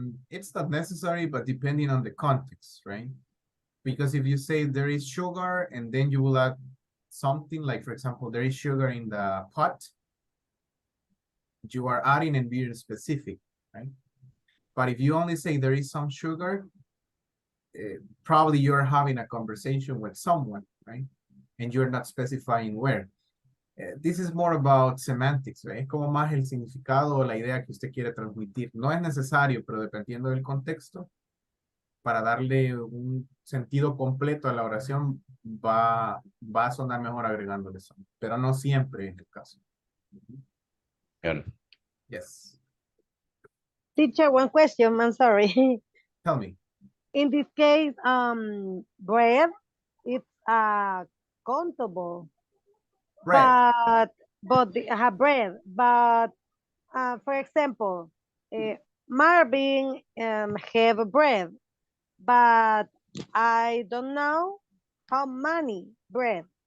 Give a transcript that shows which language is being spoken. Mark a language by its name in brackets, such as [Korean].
[English] It's not necessary, but depending on the context, right? Because if you say there is sugar and then you will add something like, for example, there is sugar in the pot, you are adding and being specific, right? But if you only say there is some sugar, probably you're having a conversation with someone, right? And you're not specifying where. This is more about semantics, right? [Spanish] Es como más el significado o la idea que usted quiere transmitir. No es necesario, pero dependiendo del contexto, para darle un sentido completo a la oración, va a sonar mejor agregándole son. Pero no siempre es el caso. [English] Good. Yes. Teacher, one question, I'm sorry. Tell me. In this case, bread, it's countable. Bread. But bread, but for example, Marvin have bread, but I don't know how many bread.